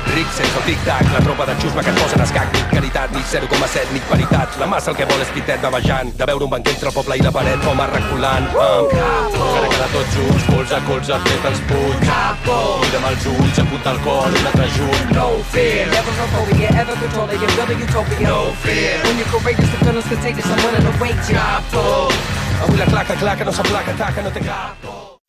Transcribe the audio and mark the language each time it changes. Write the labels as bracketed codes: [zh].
[ca] Ric sense el tic-tac, la tropa de xusma que et posen escac. Ni caritat, ni 0,7, ni paritat. La massa el que vol és pitet bavejant, de veure un banc entre el poble i la paret, com a reculant. Cara tots junts, colze a colze, tret els punys. Mira'm els ulls, apunta el cor, un altre junt. [en] No fear, never a phobia, ever controlling, you're building utopia. No fear, when you're courageous, the feeling's contagious, I'm willing to wait. [ca] Capo, avui la claca no s'aplaca, taca, no té capo.